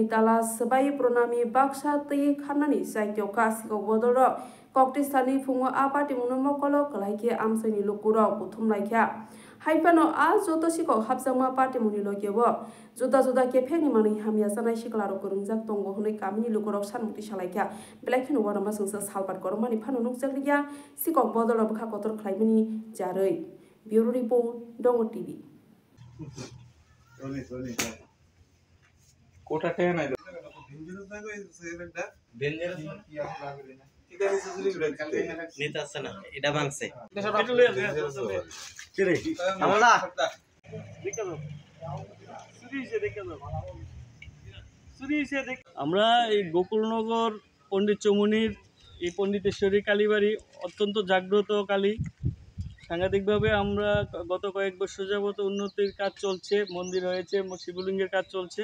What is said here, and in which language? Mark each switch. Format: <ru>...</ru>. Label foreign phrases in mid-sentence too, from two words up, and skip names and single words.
<trp>tala sabai pranami baksa tei khanani saityoka sikok bodol rok koktistani fungo party muno mokolo kalaiki amsani lukuro buthumlaikia haifano joto sikok hapjama party muni logiyawo juda juda kefeni mani hamya sanai siklaro kwrwngjak tongo hunai kamini lukurok sanmukti salaikia belai warama sungsa salbat kormani phano nukjakliya sikok bodol bukha kotor khlaimani jaroi</trp> <en>bureau report</en> <trp>Dongo TV</trp> <bn>কোটা টেয়া নাই নিতে আসছে না এটা ভাঙছে আমরা এই গোকুলনগর পণ্ডিত চৌমুহনীর এই পণ্ডিতেশ্বরী কালীবাড়ি অত্যন্ত জাগ্রত কালী সাংঘাতিকভাবে আমরা গত কয়েক বছর যাবত উন্নতির কাজ চলছে মন্দির হয়েছে শিবলিঙ্গের কাজ চলছে</bn>